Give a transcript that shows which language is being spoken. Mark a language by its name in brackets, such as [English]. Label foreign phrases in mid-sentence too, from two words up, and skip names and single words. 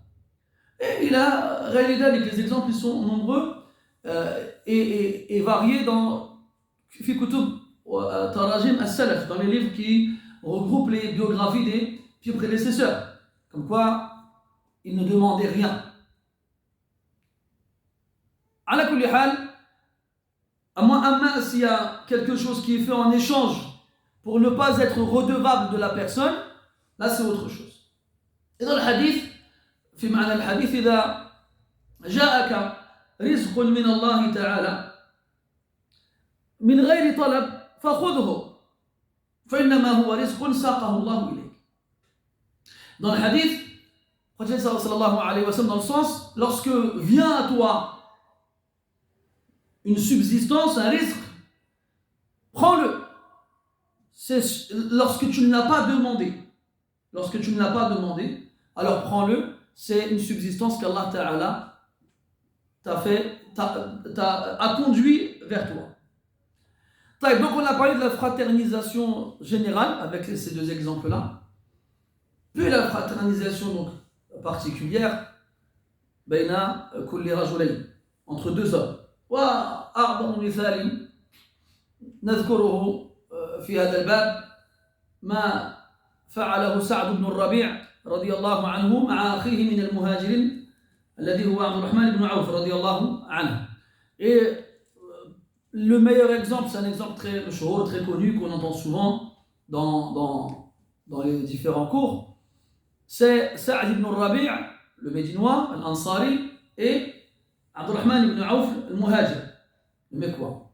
[French] Et il a réalisé avec les exemples, ils sont nombreux et variés dans [Arabic] في كتب تراجم السلف, [French] dans les livres qui regroupent les biographies des pieux prédécesseurs. Comme quoi, ils ne demandaient rien. [Arabic] على كل حال, [French] à moins s'il y a quelque chose qui est fait en échange pour ne pas être redevable de la personne, là c'est autre chose. Et dans le hadith, [Arabic] في معنى الحديث إذا جاءك رزق من الله تعالى من غير طلب فخذه فإنما هو رزق ساقه الله إليك. [French] Dans le hadith, le prophète [Arabic] صلى الله عليه وسلم, [French] dans le sens, lorsque vient à toi une subsistance, un risque, prends-le. C'est lorsque tu ne l'as pas demandé. Lorsque tu ne l'as pas demandé, alors prends-le. C'est une subsistance qu' [Arabic] الله تعالى [French] t'a conduit vers toi. Donc on a parlé de la fraternisation générale avec ces deux exemples-là. Puis la fraternisation donc particulière, [Arabic] بين كل رجلين, [French] entre deux hommes. [Arabic] وأعظم مثال نذكره في هذا الباب ما فعله سعد بن الربيع رضي الله عنه مع أخيه من المهاجرين الذي هو عبد الرحمن بن عوف رضي الله عنه. [French] Et le meilleur exemple, c'est un exemple très mashhour, très connu, qu'on entend souvent dans les différents cours. C'est Sa'd ibn Rabi', le Médinois, l'Ansari, et Abdurrahman ibn Auf, le Muhajir, le Mekwa.